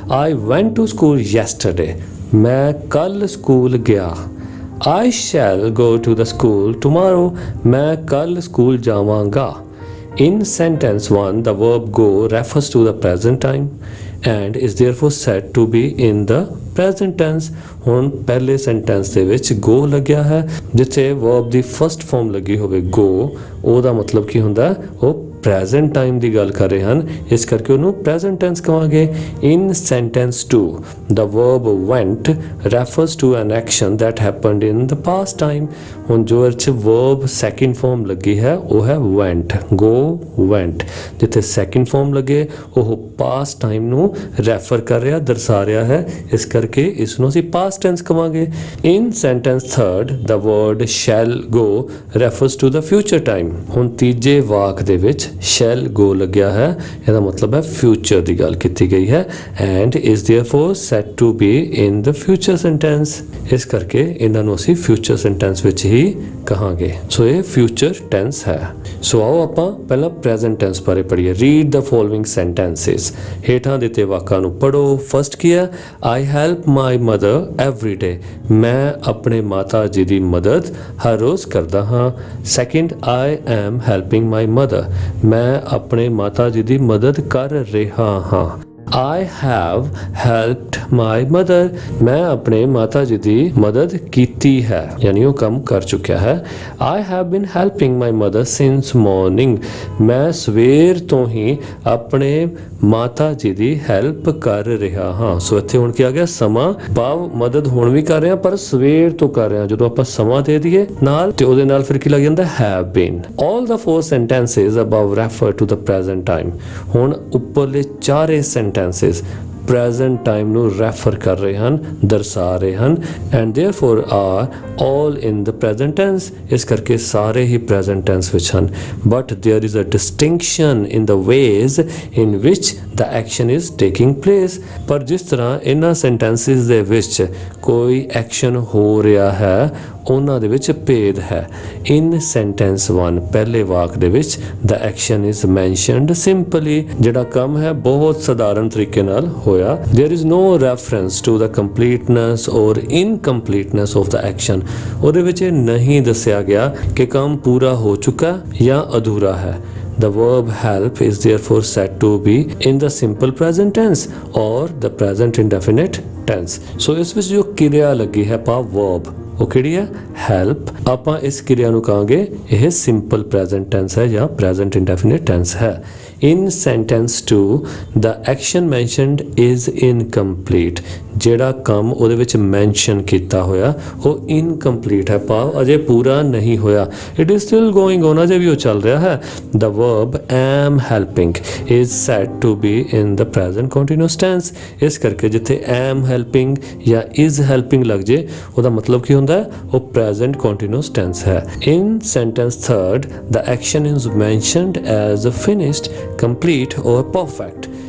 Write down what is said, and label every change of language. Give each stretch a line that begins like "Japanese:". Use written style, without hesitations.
English: I went to school yesterday।
Punjabi: ਮੈਂ ਕੱਲ school ਗਿਆ।
English: I shall go to the school tomorrow।
Punjabi: ਮੈਂ ਕੱਲ ਸਕੂਲ ਜਾਵਾਂਗਾ।
English: In sentence 1, the verb go refers to the present time and is therefore said to be in the present tense।
Punjabi: ਹੁਣ ਪਹਿਲੇ sentence ਦੇ ਵਿੱਚ go ਲੱਗਿਆ ਹੈ, ਜਿੱਥੇ verb ਦੀ ਫਸਟ ਫਾਰਮ ਲੱਗੀ ਹੋਵੇ go, ਉਹਦਾ ਮਤਲਬ ਕੀ ਹੁੰਦਾ? ਉਹ ਪ੍ਰੈਜ਼ੈਂਟ ਟਾਈਮ ਦੀ ਗੱਲ ਕਰ ਰਹੇ ਹਨ, ਇਸ ਕਰਕੇ ਉਹਨੂੰ ਪ੍ਰੈਜ਼ੈਂਟ ਟੈਂਸ ਕਹਾਂਗੇ।
English: In sentence 2, the verb went refers to an action that happened in the past time।
Punjabi: ਹੁਣ ਜੋ ਇਹ 'ਚ verb ਸੈਕਿੰਡ ਫਾਰਮ ਲੱਗੀ ਹੈ ਉਹ ਹੈ went, go went। ਜਿੱਥੇ ਸੈਕਿੰਡ ਫਾਰਮ ਲੱਗੇ ਉਹ ਪਾਸਟ ਟਾਈਮ ਨੂੰ ਰੈਫਰ ਕਰ ਰਿਹਾ, ਦਰਸਾ ਰਿਹਾ ਹੈ, ਇਸ ਕਰਕੇ ਇਸ ਨੂੰ ਅਸੀਂ ਪਾਸਟ ਟੈਂਸ ਕਹਾਂਗੇ।
English: In sentence 3rd, the word shall go refers to the future time।
Punjabi: ਹੁਣ ਤੀਜੇ ਵਾਕ ਦੇ ਵਿੱਚ shall go ਲੱਗਿਆ ਹੈ, ਇਹਦਾ ਮਤਲਬ ਹੈ ਫਿਊਚਰ ਦੀ ਗੱਲ ਕੀਤੀ ਗਈ ਹੈ
English: and is therefore said to be in the future sentence।
Punjabi: ਇਸ ਕਰਕੇ ਇਹਨਾਂ ਨੂੰ ਅਸੀਂ ਫਿਊਚਰ ਸੈਂਟੈਂਸ ਵਿੱਚ ਹੀ ਕਹਾਂਗੇ। ਸੋ ਇਹ ਫਿਊਚਰ ਟੈਂਸ ਹੈ। ਸੋ ਆਓ ਆਪਾਂ ਪਹਿਲਾਂ ਪ੍ਰੈਜ਼ੈਂਟ ਟੈਂਸ ਬਾਰੇ ਪੜ੍ਹੀਏ।
English: Read the following sentences.
Punjabi: ਹੇਠਾਂ ਦਿੱਤੇ ਵਾਕਾਂ ਨੂੰ ਪੜ੍ਹੋ। ਫਸਟ ਕੀ ਹੈ?
English: I help my mother every day।
Punjabi: ਮੈਂ ਆਪਣੇ ਮਾਤਾ ਜੀ ਦੀ ਮਦਦ ਹਰ ਰੋਜ਼ ਕਰਦਾ ਹਾਂ।
English: Second, I am helping my mother।
Punjabi: ਮੈਂ ਆਪਣੇ ਮਾਤਾ ਜੀ ਦੀ ਮਦਦ ਕਰ ਰਿਹਾ ਹਾਂ।
English: I have helped my mother।
Punjabi: ਮੈਂ ਆਪਣੇ ਮਾਤਾ ਜੀ ਦੀ ਮਦਦ ਕੀਤੀ ਹੈ, ਯਾਨੀ ਉਹ ਕੰਮ ਕਰ ਚੁੱਕਿਆ ਹੈ।
English: I have been helping my mother since morning।
Punjabi: ਮੈਂ ਸਵੇਰ ਤੋਂ ਹੀ ਆਪਣੇ ਮਾਤਾ ਜੀ ਦੀ ਹੈਲਪ ਕਰ ਰਿਹਾ ਹਾਂ। ਸੋ ਇੱਥੇ ਹੁਣ ਕੀ ਆ ਗਿਆ? ਸਮਾਂ, ਭਾਵ ਮਦਦ ਹੁਣ ਵੀ ਕਰ ਰਿਹਾ ਪਰ ਸਵੇਰ ਤੋਂ ਕਰ ਰਿਹਾ। ਜਦੋਂ ਆਪਾਂ ਸਮਾਂ ਦੇ ਦਈਏ ਨਾਲ ਤੇ ਉਹਦੇ ਨਾਲ ਫਿਰ ਕੀ ਲੱਗ ਜਾਂਦਾ?
English: have been। all the 4 sentences above refer to the present time।
Punjabi: ਹੁਣ ਉੱਪਰਲੇ ਚਾਰੇ ਸੈਂਟੈਂਸਸ ਪ੍ਰੈਜ਼ੈਂਟ ਟਾਈਮ ਨੂੰ ਰੈਫਰ ਕਰ ਰਹੇ ਹਨ, ਦਰਸਾ ਰਹੇ ਹਨ
English: and therefore are all in the present tense।
Punjabi: ਇਸ ਕਰਕੇ ਸਾਰੇ ਹੀ ਪ੍ਰੈਜ਼ੈਂਟ ਟੈਂਸ ਵਿੱਚ ਹਨ।
English: but there is a distinction in the ways in which the action is taking place।
Punjabi: ਪਰ ਜਿਸ ਤਰ੍ਹਾਂ ਇਹਨਾਂ ਸੈਂਟੈਂਸਿਸ ਦੇ ਵਿੱਚ ਕੋਈ ਐਕਸ਼ਨ ਹੋ ਰਿਹਾ ਹੈ, ਉਹਨਾਂ ਦੇ ਵਿੱਚ ਭੇਦ ਹੈ।
English: in sentence 1,
Punjabi: ਪਹਿਲੇ ਵਾਕ ਦੇ ਵਿੱਚ
English: the action is mentioned simply।
Punjabi: ਜਿਹੜਾ ਕੰਮ ਹੈ ਬਹੁਤ ਸਧਾਰਨ ਤਰੀਕੇ ਨਾਲ ਹੋਇਆ।
English: there is no reference to the completeness or incompleteness of the action।
Punjabi: ਉਹਦੇ ਵਿੱਚ ਇਹ ਨਹੀਂ ਦੱਸਿਆ ਗਿਆ ਕਿ ਕੰਮ ਪੂਰਾ ਹੋ ਚੁੱਕਾ ਜਾਂ ਅਧੂਰਾ ਹੈ।
English: The verb help is therefore said to be in the simple present tense or the present indefinite tense।
Punjabi: ਸੋ ਇਸ ਵਿੱਚ ਜੋ ਕਿਰਿਆ ਲੱਗੀ ਹੈ ਭਾਵ verb, ਉਹ ਕਿਹੜੀ ਹੈ? ਹੈਲਪ। ਆਪਾਂ ਇਸ ਕਿਰਿਆ ਨੂੰ ਕਹਾਂਗੇ ਇਹ ਸਿੰਪਲ ਪ੍ਰੈਜ਼ੈਂਟ ਟੈਂਸ ਹੈ ਜਾਂ ਪ੍ਰੈਜ਼ੈਂਟ ਇਨਡੈਫੀਨਿਟ ਟੈਂਸ ਹੈ।
English: ਇਨ ਸੈਂਟੈਂਸ 2, the action mentioned is incomplete।
Punjabi: ਜਿਹੜਾ ਕੰਮ ਉਹਦੇ ਵਿੱਚ ਮੈਂਸ਼ਨ ਕੀਤਾ ਹੋਇਆ ਉਹ ਇਨਕੰਪਲੀਟ ਹੈ, ਭਾਵ ਅਜੇ ਪੂਰਾ ਨਹੀਂ ਹੋਇਆ।
English: it is still going on,
Punjabi: ਅਜੇ ਵੀ ਉਹ ਚੱਲ ਰਿਹਾ ਹੈ।
English: the verb am helping is said to be in the present continuous tense।
Punjabi: ਇਸ ਕਰਕੇ ਜਿੱਥੇ am helping ਜਾਂ is helping ਲੱਗ ਜੇ ਉਹਦਾ ਮਤਲਬ ਕੀ ਹੁੰਦਾ ਹੈ?
English: ਉਹ present continuous tense ਹੈ। in sentence 3rd, the action is mentioned as finished, complete or perfect।